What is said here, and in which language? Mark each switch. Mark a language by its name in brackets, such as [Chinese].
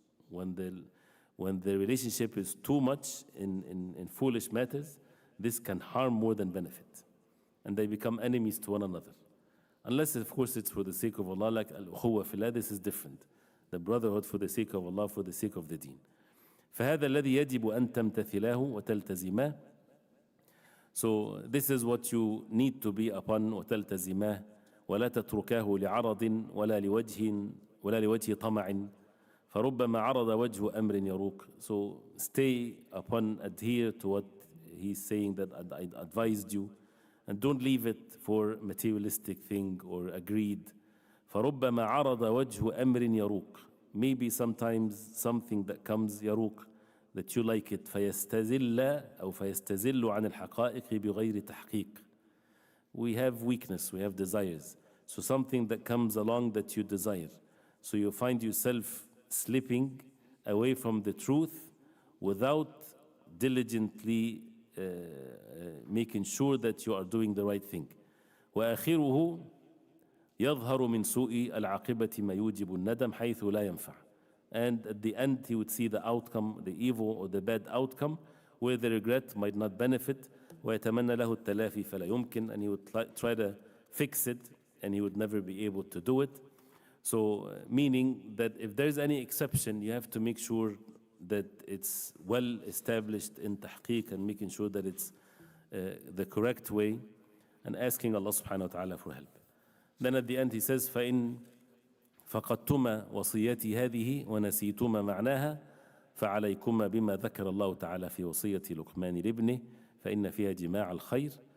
[English] When the relationship is too much in foolish matters, this can harm more than benefit. And they become enemies to one another. Unless, of course, it's for the sake of Allah, like al-ukhuwa fillah, this is different. The brotherhood for the sake of Allah, for the sake of the deen. [Arabic] فهذا الذي يجب أن تمتثلاه وتلتزماه. [English] So this is what you need to be upon, [Arabic] وتلتزماه ولا تتركاه لعرض ولا لوجه طمع فربما عرض وجه أمر يروق. [English] So stay upon, adhere to what he's saying that I advised you, and don't leave it for materialistic thing or agreed. [Arabic] فربما عرض وجه أمر يروق. [English] Maybe sometimes something that comes يروق, that you like it, [Arabic] فيستزل عن الحقائق بغير تحقيق. [English] We have weakness, we have desires. So something that comes along that you desire. So you find yourself slipping away from the truth without diligently making sure that you are doing the right thing. [Arabic] وآخره يظهر من سوء العاقبة ما يوجب الندم حيث لا ينفع. [English] And at the end he would see the outcome, the evil or the bad outcome, where the regret might not benefit. [Arabic] ويتمنى له التلافي فلا يمكن, [English] and he would try to fix it and he would never be able to do it. So meaning that if there's any exception, you have to make sure that it's well established in tahqiq and making sure that it's the correct way, and asking Allah subhanahu wa ta'ala for help. Then at the end he says, [Arabic] فَإِن فَقَدْتُمَا وَصِيَّتِي هَذِهِ وَنَسِيتُمَا مَعْنَاهَا فَعَلَيْكُمَا بِمَا ذَكَرَ الله تعالى في وصية لقمان لابنه فإن فيها جماع الخير.